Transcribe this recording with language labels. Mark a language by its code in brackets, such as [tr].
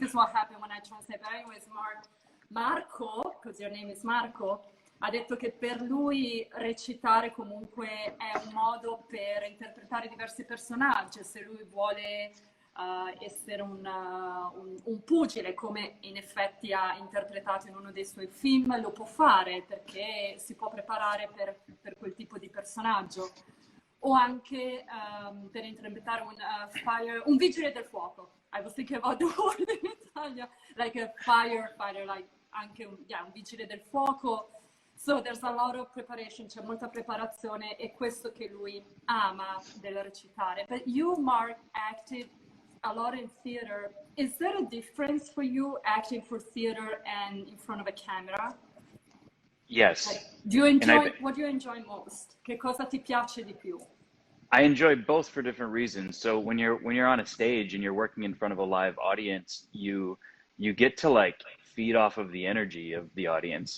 [en] this is what happened when I translate. But anyways, Marco, because your name is Marco. [it] ha detto che per lui recitare comunque è un modo per interpretare diversi personaggi. Se lui vuole essere un pugile, come in effetti ha interpretato in uno dei suoi film, lo può fare perché si può preparare per quel tipo di personaggio. O anche per interpretare un vigile del fuoco. [en] I was thinking about the word in Italia, like a firefighter, like [it] anche un vigile del fuoco. [en] So there's a lot of preparation, [it] c'è molta preparazione, e questo che lui ama del recitare. [en] But you, Mark, acted a lot in theater. Is there a difference for you acting for theater and in front of a camera? Yes. Like, do you enjoy, what do you enjoy most? [it] Che cosa ti piace di più? [en] I enjoy both for different reasons. So when you're on a stage and you're working in front of a live audience, you get to like feed off of the energy of the audience.